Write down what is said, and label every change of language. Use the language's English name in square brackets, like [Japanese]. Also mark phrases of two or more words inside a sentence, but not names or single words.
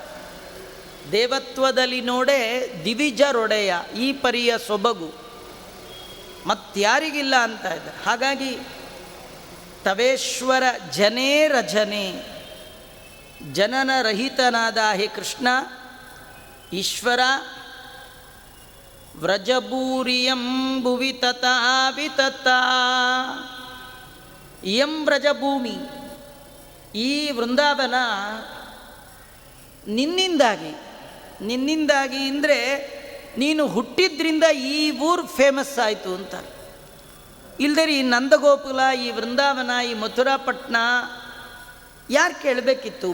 [Kannada] ದೇವತ್ವದಲ್ಲಿ ನೋಡೆ ದಿವಿಜರೊಡೆಯ, ಈ ಪರಿಯ ಸೊಬಗು ಮತ್ತಾರಿಗಿಲ್ಲ ಅಂತ ಇದ್ದಾರೆ. ಹಾಗಾಗಿ [Sanskrit] ತವೇಶ್ವರ ಜನೇ ರಜನೆ, [Kannada] ಜನನ ರಹಿತನಾದ ಹೇ ಕೃಷ್ಣ ಈಶ್ವರ. [Sanskrit] ವ್ರಜಭೂರಿಯಂ ಭುವಿ ತಥಾ ವಿತತಾ, ಇಯಂ ವ್ರಜಭೂಮಿ, [Kannada] ಈ ವೃಂದಾವನ ನಿನ್ನಿಂದಾಗಿ ಅಂದರೆ ನೀನು ಹುಟ್ಟಿದ್ರಿಂದ ಈ ಊರು ಫೇಮಸ್ ಆಯಿತು ಅಂತ. ಇಲ್ಲದೆ ಈ ನಂದಗೋಕುಲ, ಈ ವೃಂದಾವನ, ಈ ಮಥುರಾಪಟ್ಟಣ ಯಾರು ಕೇಳಬೇಕಿತ್ತು?